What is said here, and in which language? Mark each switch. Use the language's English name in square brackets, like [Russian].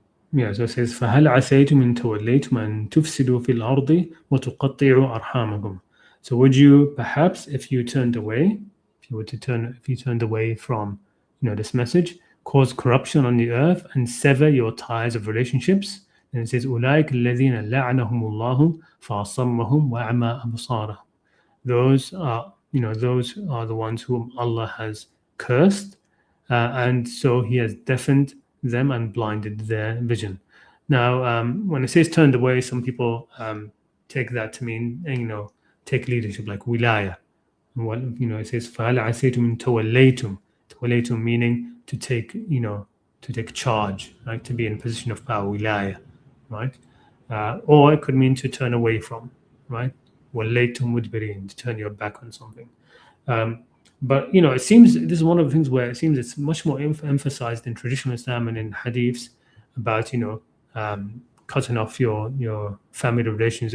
[English] Yeah, so it says [Arabic] فهل عسيتم إن توليتم أن تفسدوا في الأرض وتقطعوا أرحامكم. [English] So would you perhaps, if you turned away from this message, cause corruption on the earth and sever your ties of relationships. And it says, [Arabic] أولئك الذين لعنهم الله فأصمهم وأعمى أبصارهم. [English] Those are, those are the ones whom Allah has cursed, and so He has deafened them and blinded their vision. Now, when it says turned away, some people take that to mean, take leadership, like wilaya. Well, it says [Arabic] فَهَلْ عَسَيْتُمْ إِن تَوَلَّيْتُمْ. [English] تَوَلَّيْتُم meaning to take, to take charge, right? To be in a position of power, wilaya, right? Or it could mean to turn away from, right? [Arabic] وَلَّيْتُم مُدْبِرِينَ, [English] to turn your back on something. But it seems this is one of the things where it seems it's much more emphasized in traditional Islam and in hadiths about cutting off your family relations.